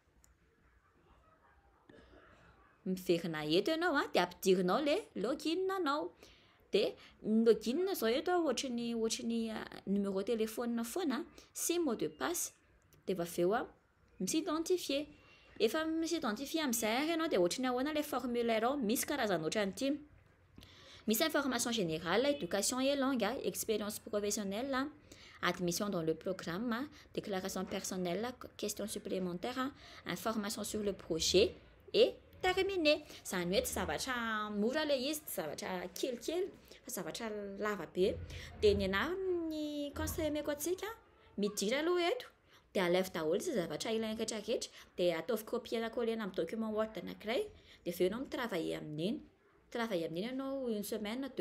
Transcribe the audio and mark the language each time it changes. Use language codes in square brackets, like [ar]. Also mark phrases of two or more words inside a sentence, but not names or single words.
[mg] miverina eto ianao dia ampidirinao le login anao dia ny login zao eto ohatry ny [fr] numéro téléphone [mg] foana sy [fr] mot de passe [mg] dia aveo misi-identifier efa misi-identifier amin'izay ary ianao dia ohatry ny ahoana le formulaire misy karazana ohatry ny ty misy [fr] information générale éducation et langue expérience professionnelle admission dans le programme déclaration personnelle question supplémentaire information sur le projet et terminé [mg] zany hoe tsy zavatra mora le izy tsy zavatra kelikely fa zavatra lava be dia ny anahy ny conseil meko atsika midira aloha eto dia alève daholo sy zavatra ilaina rehetrarehetra dia ataovy copier collena amin'ny [fr] document word [mg] anankiray dia aveo ianao mitravailler amin'iny ianao 1 semaine 2